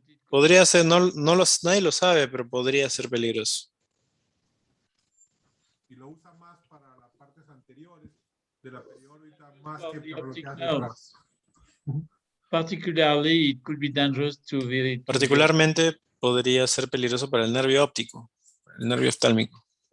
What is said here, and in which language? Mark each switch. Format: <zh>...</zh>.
<es>Podría ser, nadie lo sabe, pero podría ser peligroso. Y lo usa más para las partes anteriores de la periórbita más que para lo que hace atrás.</es> <en>Particularly, it could be dangerous to the</en> <es>Particularmente podría ser peligroso para el nervio óptico, el nervio oftálmico.</es>